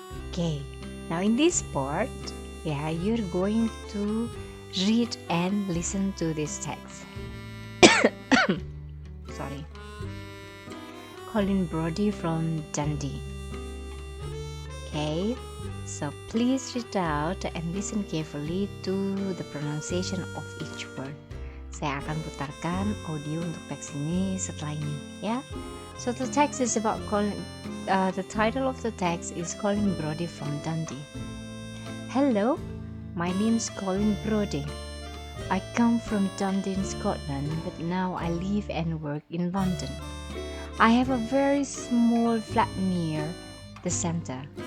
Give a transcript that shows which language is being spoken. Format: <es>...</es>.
<en>Okay, now in this part, you're going to read and listen to this text. Sorry. Colin Brodie from Dundee. Okay, so please read out and listen carefully to the pronunciation of each word.</en> <id>Saya akan putarkan audio untuk teks ini setelah ini, ya.</id> <en>So the text is about Colin. The title of the text is Colin Brodie from Dundee. Hello, my name is Colin Brodie. I come from Dundee in Scotland, but now I live and work in London. I have a very small flat near the centre.</en>